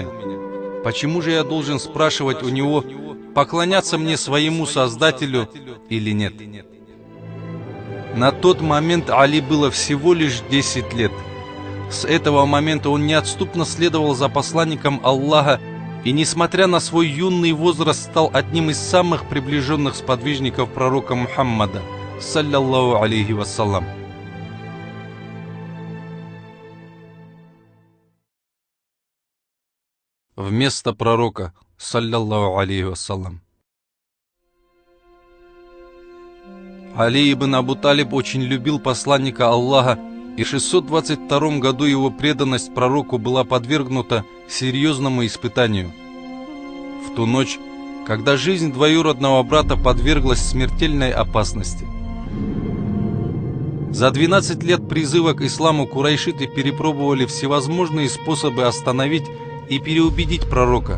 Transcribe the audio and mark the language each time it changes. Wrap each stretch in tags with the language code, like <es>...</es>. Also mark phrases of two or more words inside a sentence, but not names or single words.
<ru>Почему же я должен спрашивать у него, поклоняться мне своему Создателю или нет?» На тот момент Али было всего лишь 10 лет. С этого момента он неотступно следовал за посланником Аллаха и, несмотря на свой юный возраст, стал одним из самых приближенных сподвижников пророка Мухаммада,</ru> <ar>صلى الله عليه وسلم.</ar> <ru>Вместо пророка,</ru> <ar>صلى الله عليه وسلم.</ar> <ru>Али ибн Абу Талиб очень любил посланника Аллаха, и в 622 году его преданность пророку была подвергнута серьезному испытанию. В ту ночь, когда жизнь двоюродного брата подверглась смертельной опасности. За 12 лет призыва к исламу курайшиты перепробовали всевозможные способы остановить и переубедить пророка.</ru>